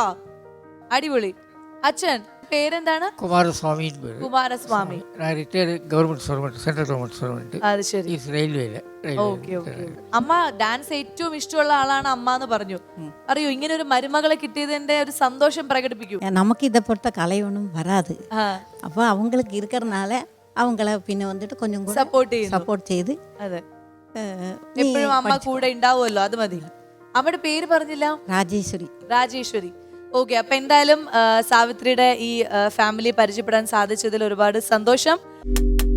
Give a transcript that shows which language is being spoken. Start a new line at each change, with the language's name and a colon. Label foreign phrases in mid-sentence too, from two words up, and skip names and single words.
Malayalam: അടിപൊളി. അച്ഛൻ പേരെന്താണ്? കുമാരസ്വാമി. കുമാരസ്വാമി.
English: Retired government servant, central government servant.
Malayalam: അത് ശരി. റെയിൽവേയില്.
English: Okay okay.
Malayalam: അമ്മ ഡാൻസ് ഏറ്റവും ഇഷ്ടമുള്ള ആളാണ് അമ്മ എന്ന് പറഞ്ഞു. അറിയോ, ഇങ്ങനെ ഒരു മരുമകളെ കിട്ടിയതിന്റെ ഒരു സന്തോഷം പ്രകടിപ്പിക്കൂ.
Tamil: நமக்கு இதை பொறுத்த கலை ஒன்றும் வராது. அப்போ அவங்களுக்கு இருக்கிறனால அவங்கள பின்ன வந்துட்டு கொஞ்சம் கூட
Malayalam: സപ്പോർട്ട് ചെയ്ത്. അതെ, എപ്പോഴും അമ്മ കൂടെ ഉണ്ടാവുമല്ലോ, അത് മതി. അമ്മയുടെ പേര് പറഞ്ഞില്ല? രാജേശ്വരി. രാജേശ്വരി. ഓക്കെ. അപ്പൊ എന്തായാലും സാവിത്രിയുടെ ഈ ഫാമിലി പരിചയപ്പെടാൻ സാധിച്ചതിൽ ഒരുപാട് സന്തോഷം.